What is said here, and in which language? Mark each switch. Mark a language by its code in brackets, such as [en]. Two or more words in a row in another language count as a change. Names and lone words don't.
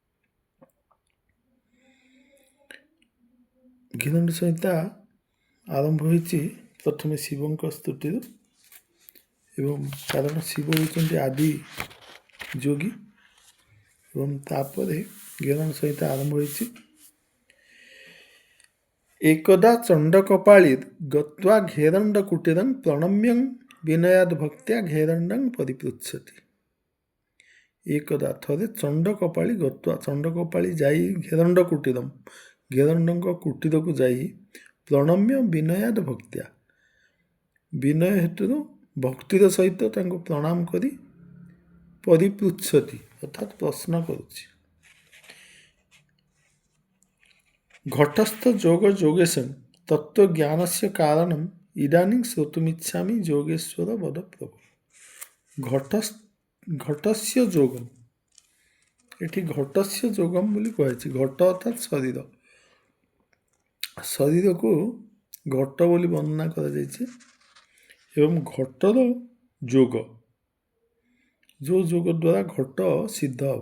[or] ଘେଦଣ୍ଡ ସଂହିତା ଆରମ୍ଭ ହୋଇଛି ପ୍ରଥମେ ଶିବଙ୍କ ସ୍ତୁତିରୁ, ଏବଂ କାରଣ ଶିବ ହେଉଛନ୍ତି ଆଦି ଯୋଗୀ, ଏବଂ ତାପରେ ଘେଦଣ୍ଡ ସଂହିତା ଆରମ୍ଭ ହୋଇଛି। [sa] एकदा चण्डकपाळिर् गत्वा घेदण्डकुटीरं प्रणम्यं विनयाद्भक्त्या घेदण्डं परिपृच्छति। [or] एकदा ଥରେ [sa] ଚଣ୍ଡକପାଳି ଗତ୍ୱା, [or] ଚଣ୍ଡକପାଳି ଯାଇ ଘେଦଣ୍ଡକୁଟୀରମ୍, ଘେଦଣ୍ଡଙ୍କ କୁଟୀରକୁ ଯାଇ [sa] ପ୍ରଣମ୍ୟ ବିନୟାଦ ଭକ୍ତ୍ୟା, [or] ବିନୟ ହେତୁରୁ ଭକ୍ତିର ସହିତ ତାଙ୍କୁ ପ୍ରଣାମ କରି ପରିପୃଚ୍ଛତି ଅର୍ଥାତ୍ ପ୍ରଶ୍ନ କରୁଛି। [sa] घटस्थ जोग जोगेशं तत्त्वज्ञानस्य कारणम् इदानीं श्रोतुमिच्छामि जोगेश्वर वद प्रभु। घटस्य जोगम, [or] ଏଠି [sa] ଘଟସ୍ୟ ଯୋଗମ [or] ବୋଲି କୁହାଯାଇଛି। ଘଟ ଅର୍ଥାତ୍ ଶରୀର, ଶରୀରକୁ ଘଟ ବୋଲି ବର୍ଣ୍ଣନା କରାଯାଇଛି। ଏବଂ ଘଟର ଯୋଗ, ଯେଉଁ ଯୋଗ ଦ୍ୱାରା ଘଟ ସିଦ୍ଧ ହେବ।